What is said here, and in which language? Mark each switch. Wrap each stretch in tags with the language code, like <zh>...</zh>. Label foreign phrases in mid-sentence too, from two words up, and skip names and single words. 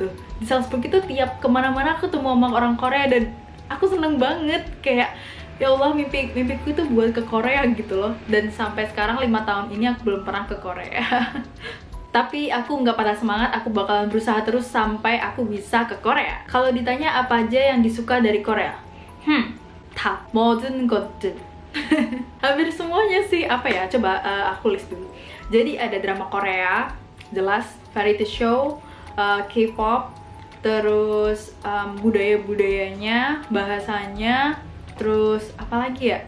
<id>Di Salzburg itu tiap kemana-mana aku ketemu sama orang Korea dan aku seneng banget. Kayak</id> <ar>ya Allah,</ar> <id>mimpiku itu buat ke Korea gitu loh. Dan sampai sekarang 5 tahun ini aku belum pernah ke Korea. Tapi aku nggak patah semangat, aku bakalan berusaha terus sampai aku bisa ke Korea. Kalau ditanya apa aja yang disuka dari Korea?</id> <ko>다 모든 것들.</ko> <id>Hampir semuanya sih. Apa ya, coba aku list dulu. Jadi ada drama Korea, jelas,</id> <en>variety show, K-pop,</en> <id>terus budaya-budayanya, bahasanya, Terus apalagi ya?</id>